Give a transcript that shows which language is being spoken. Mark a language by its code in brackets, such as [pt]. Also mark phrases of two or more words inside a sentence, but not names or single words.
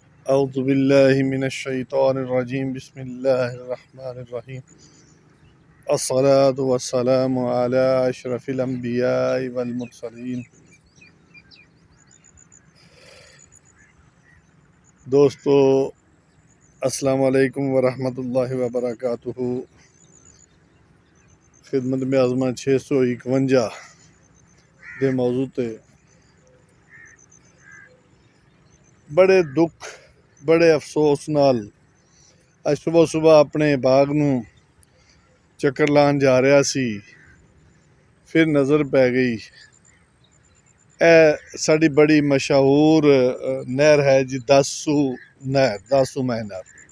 [ar] أعوذ بالله من الشيطان الرجيم بسم الله الرحمن الرحيم الصلاة والسلام على أشرف الأنبياء والمرسلين। दोस्तों السلام عليكم ورحمة الله وبركاته. [pa] خدمت میں آزما 651 دے موضوع تے بڑے دکھ بڑے افسوس نال اج صبح صبح اپنے باغ نوں چکر لان جا رہا سی، فیر نظر پے گئی ساڈی بڑی مشہور نہر ہے جی، داسو نہر، داسو میں نہر.